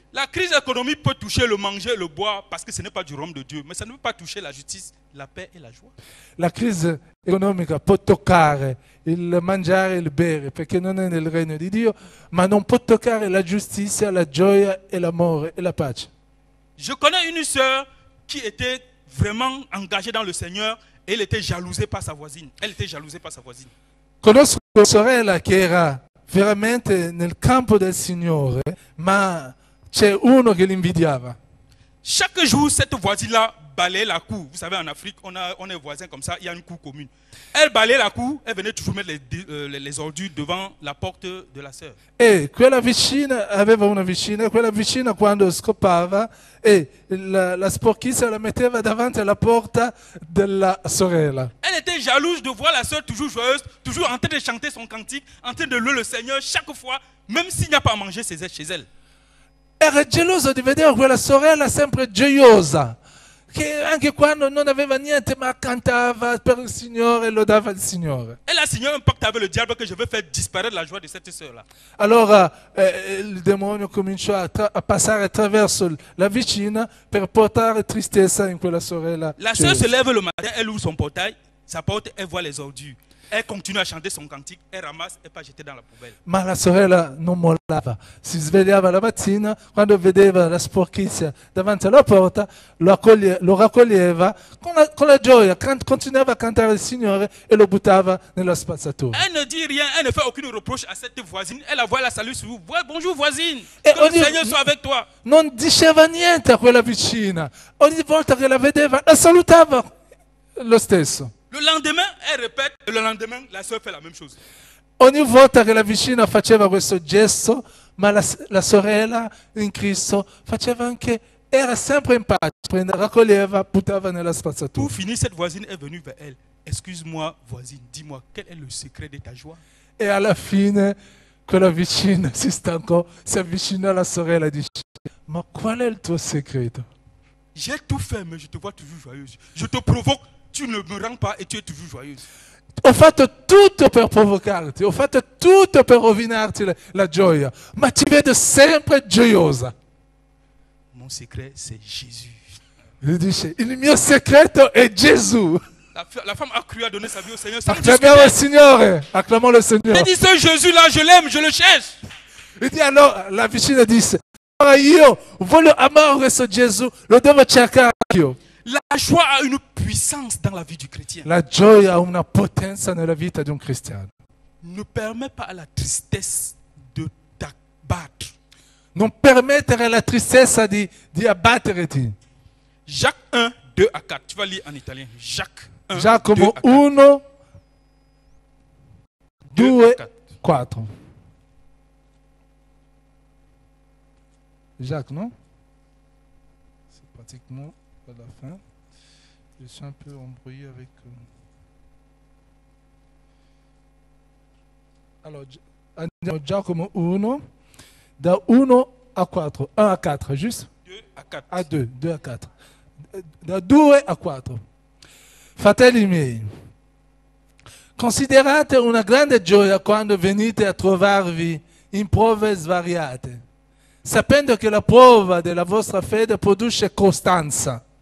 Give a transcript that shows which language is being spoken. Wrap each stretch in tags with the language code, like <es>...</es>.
<fr>La crise économique peut toucher le manger et le boire parce que ce n'est pas du royaume de Dieu, mais ça ne peut pas toucher la justice, la paix et la joie.</fr> <it>La crisi economica può toccare il mangiare e il bere perché non è nel regno di Dio, ma non può toccare la giustizia, la gioia e l'amore e la pace.</it> <fr>Je connais une sœur qui était vraiment engagée dans le Seigneur et elle était jalousée par sa voisine. Elle était jalousée par sa voisine.</fr> <it>Conosco una sorella che era veramente nel campo del Signore, ma c'è uno che l'invidiava.</it> <fr>Chaque jour, cette voisine-là balayait la cour. Vous savez, en Afrique, on est voisins comme ça, il y a une cour commune. Elle balayait la cour, elle venait toujours mettre les ordures devant la porte de la sœur.</fr> <it>E quella vicina aveva una vicina, e quella vicina quando scopava la sporchizia la metteva davanti alla porta della sorella.</it> <fr>Elle était jalouse de voir la sœur toujours joyeuse, toujours en train de chanter son cantique, en train de louer le Seigneur chaque fois, même s'il n'y a pas à manger chez elle.</fr> <it>Era geloso di vedere quella sorella sempre gioiosa, che anche quando non aveva niente ma cantava per il Signore e lodava il Signore.</it> <fr>Elle a signé un pacte avec le diable que je veux faire disparaître la joie de cette sœur-là.</fr> <it>Allora il demonio cominciò a passare attraverso la vicina per portare tristezza in quella sorella.</it> <fr>La sœur se lève le matin, elle ouvre son portail, sa porte, elle voit les ordures. Elle continue a chanter son cantique, elle ramasse</fr> <it>e poi</it> <fr>jette dans la poubelle.</fr> <it>Ma la sorella non mollava, si svegliava la mattina, quando vedeva la sporchizia davanti alla porta, lo raccoglieva con la gioia, continuava a cantare il Signore e lo buttava nella spazzatura.</it> <fr>Elle ne dit rien, elle ne fait aucune reproche à cette voisine, elle la voit la salue sur vous. Bonjour voisine, que le Seigneur soit avec toi.</fr> <it>Non diceva niente a quella vicina, ogni volta che la vedeva la salutava lo stesso.</it> <fr>Le lendemain, elle répète, et le lendemain, la sœur fait la même chose.</fr> <it>Ogni volta che la vicina faceva questo gesto, ma la sorella in Cristo faceva anche, era sempre in pace, raccoglieva, buttava nella spazzatura.</it> <fr>Pour finir, cette voisine est venue vers elle. Excuse-moi, voisine, dis-moi, quel est le secret de ta joie?</fr> <it>E alla fine quella vicina si stancò, si avvicinò alla sorella e dice, ma qual è il tuo segreto?</it> <fr>J'ai tout fait, mais je te vois toujours joyeuse. Je te provoque, tu ne me rends pas et tu es toujours joyeuse.</fr> <it>Ho fatto tutto per provocarti, ho fatto tutto per rovinarti la gioia, ma ti vedo sempre gioiosa.</it> <fr>Mon secret, c'est Jésus.</fr> <it>Lui dice, il mio segreto è Gesù.</it> <fr>La femme a cru à donner sa vie au Seigneur.</fr> <it>Acclamiamo il Signore, acclamiamo il Signore.</it> <fr>Elle dit, ce Jésus-là, je l'aime, je le cherche.</fr> <it>E allora la vicina disse, allora io voglio amare questo Gesù, lo devo cercare io.</it> <fr>La joie a une puissance dans la vie du chrétien.</fr> <it>La gioia ha una potenza nella vita di un cristiano.</it> <fr>Ne permet pas à la tristesse de t'abattre.</fr> <it>Non permettere alla tristezza di abbatterti.</it> <fr>Jacques 1, 2 à 4. Tu vas lire en italien. Jacques 1,</fr> <it>Giacomo</it> <fr>2 à 4. 1, 2, 4. Jacques, non? C'est pratiquement à la fin. Je suis un peu embrouillé avec...</fr> <it>Alors, andiamo Giacomo 1, da 1 a 4, 1 a 4, giusto?</it> <fr>2 à 4.</fr> <it>A 2, 2 a 4. Da 2 a 4. Fratelli miei, considerate una grande gioia quando venite a trovarvi in prove svariate, sapendo che la prova della vostra fede produce costanza.</it>